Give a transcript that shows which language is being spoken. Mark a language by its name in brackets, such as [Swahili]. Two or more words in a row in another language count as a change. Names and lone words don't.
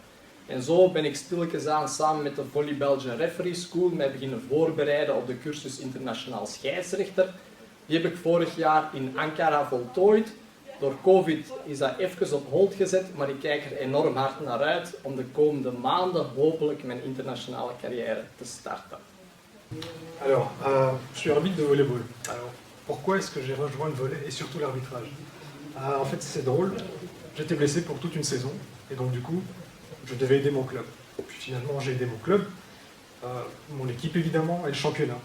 [Dutch] En zo ben ik stilletjes aan samen met de Volley Belgian Referee School mij beginnen voorbereiden op de cursus internationaal scheidsrechter. Die heb ik vorig jaar in Ankara voltooid. Door COVID is dat even op hold gezet, maar ik kijk er enorm hard naar uit om de komende maanden hopelijk mijn internationale carrière te starten. [French] Alors, je suis arbitre de volleyball. Alors, pourquoi est-ce que j'ai rejoint le volley et surtout l'arbitrage? En fait, c'est drôle. J'étais blessé pour toute une saison et donc du coup, je devais aider mon club. Puis finalement, j'ai aidé mon club, mon équipe évidemment et le championnat.